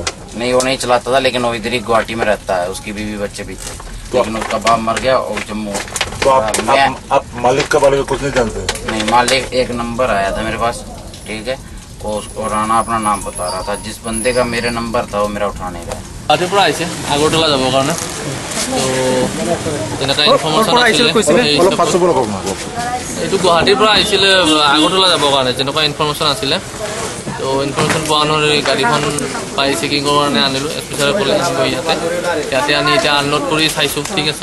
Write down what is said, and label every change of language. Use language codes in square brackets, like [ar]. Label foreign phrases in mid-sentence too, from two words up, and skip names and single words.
[hi] नहीं, वो नहीं चलाता था, लेकिन वो इधर ही गुवाहाटी में रहता है, उसकी बीवी बच्चे भी थे, लेकिन उसका बाप मर गया और जम्मू। तो आप मालिक का बारे में कुछ नहीं जानते? नहीं, मालिक एक नंबर आया था मेरे पास, ठीक है, वो राणा अपना नाम बता रहा था। जिस बंदे का मेरे नंबर था वो मेरा उठा नहीं रहा। [as] গুৱাহাটীৰ পৰা আহিছে আগৰতলা যাবৰ কাৰণে, তো তেনেকুৱা ইনফৰমেশ্যন আছিলে। এইটো গুৱাহাটীৰ পৰা আহিছিলে আগৰতলা যাবৰ কাৰণে, তেনেকুৱা ইনফৰমেশ্যন আছিলে। তো ইনফৰমেশ্যন পোৱা অনুসৰি গাড়ীখন পাই চেকিঙৰ কাৰণে আনিলোঁ, এছপিচাৰে ক'লে ইয়াতে আনি এতিয়া আনলোড কৰি চাইছোঁ, ঠিক আছে।